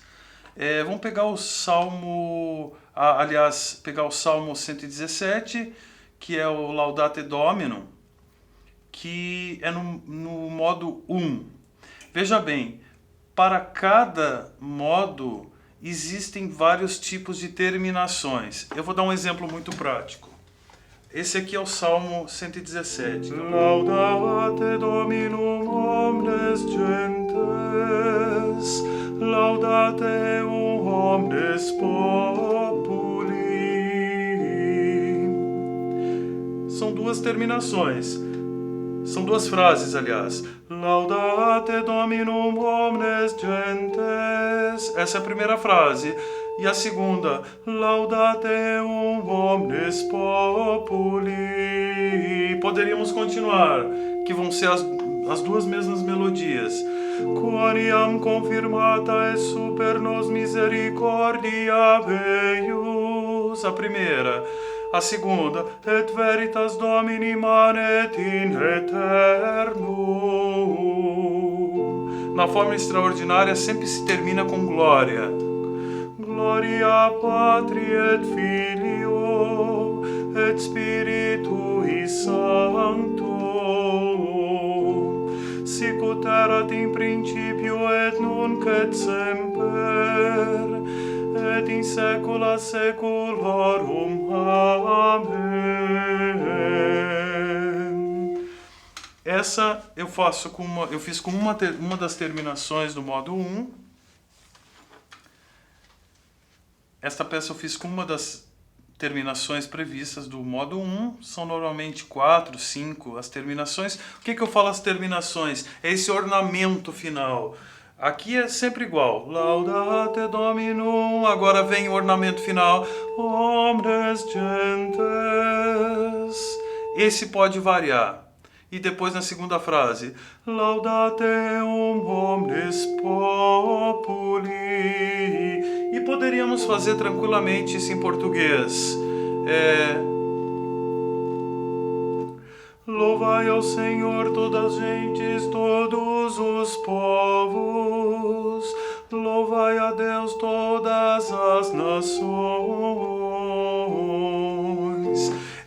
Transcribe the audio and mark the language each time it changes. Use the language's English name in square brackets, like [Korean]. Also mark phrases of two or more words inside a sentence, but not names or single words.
[Portuguese] Vamos pegar o Salmo, pegar o Salmo 117, que é o [Latin] Laudate Dominum, [Portuguese] que é no modo 1. Veja bem, para cada modo existem vários tipos de terminações. Eu vou dar um exemplo muito prático. Esse aqui é o Salmo 117. [Latin] Laudate Dominum omnes gentes, laudate omnes populi. [Portuguese] São duas terminações. São duas frases, aliás. [Latin] Laudate Dominum omnes gentes. [Portuguese] Essa é a primeira frase. E a segunda, [Latin] Laudate omnes populi. [Portuguese] Poderíamos continuar, que vão ser as duas mesmas melodias. [Latin] Quoniam confirmata et super nos misericordia eius. [Portuguese] A primeira. A segunda, [Latin] et veritas Domini manet in aeternum. [Portuguese] Na forma extraordinária sempre se termina com glória. [Latin] Gloria Patri et Filio et Spiritui Sancto, sic ut erat in principio et nunc et semper et in saecula saeculorum. [Portuguese] Amém. Essa eu fiz com uma das terminações do modo 1. Esta peça eu fiz com uma das terminações previstas do modo 1. São normalmente 4, 5 as terminações. O que eu falo as terminações? É esse ornamento final. Aqui é sempre igual. [Latin] Laudate Dominum. [Portuguese] Agora vem o ornamento final. [Latin] Omnes gentes. [Portuguese] Esse pode variar. E depois na segunda frase, [Latin] Laudate omnes populi. [Portuguese] E poderíamos fazer tranquilamente isso em português. Louvai ao Senhor todas as gentes, todos os povos. Louvai a Deus todas as nações.